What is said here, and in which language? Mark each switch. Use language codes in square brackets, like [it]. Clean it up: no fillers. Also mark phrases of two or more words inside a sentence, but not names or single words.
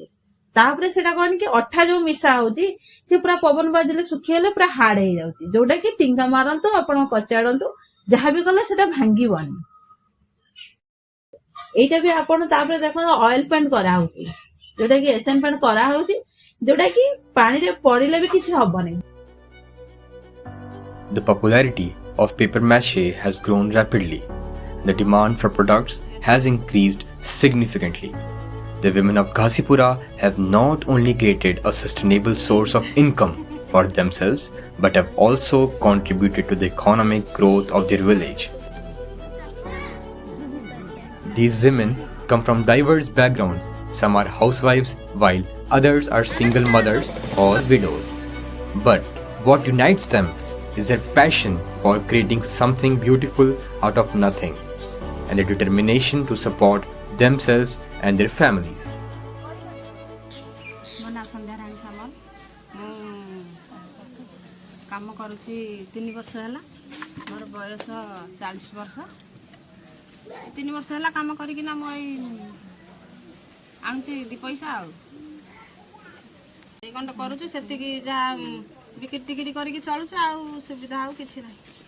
[or] ତାପରେ ସେଟା କଣ କି ଅଠା ଯୋଉ ମିଶା ହଉଛି ସେ ପୁରା ପବନ ବାଜିଲେ ଶୁଖିଗଲେ ପୁରା ହାର୍ଡ ହେଇଯାଉଛି, ଯୋଉଟା କି ଟିଙ୍ଗା ମାରନ୍ତୁ ଆପଣ କଚାଡନ୍ତୁ ଯାହାବି କଲେ ସେଟା ଭାଙ୍ଗିବନି। ଏଇଟା ବି ଆପଣ ତାପରେ ଦେଖନ୍ତୁ [en] oil paint [or] କରାହଉଛି, ଯୋଉଟା କି ଏସିଆନ ପେଣ୍ଟ କରାହଉଛି, ଯୋଉଟା କି ପାଣିରେ ପଡିଲେ ବି କିଛି ହବନି। [en] The popularity of paper mache has grown rapidly. The demand for products has increased significantly. The women of Ghazipura have not only created a sustainable source of income for themselves but have also contributed to the economic growth of their village. These women come from diverse backgrounds. Some are housewives while others are single mothers or widows. But what unites them is their passion for creating something beautiful out of nothing and their determination to support themselves and their families. [or] ମୋ ନାଁ ସନ୍ଧ୍ୟାରାଣୀ ସାମଲ। ମୁଁ କାମ କରୁଛି 3 ବର୍ଷ ହେଲା। ମୋର ବୟସ 40 ବର୍ଷ। 3 ବର୍ଷ ହେଲା କାମ କରିକିନା ମୁଁ ଏଇ ଆଣୁଛି 2 ପଇସା ଆଉ ଏଇ ଗଣ୍ଡ କରୁଛୁ, ସେତିକି ଯାହା ବିକ୍ରି ଟିକିରି କରିକି ଚଳୁଛୁ, ଆଉ ସୁବିଧା ଆଉ କିଛି ନାହିଁ।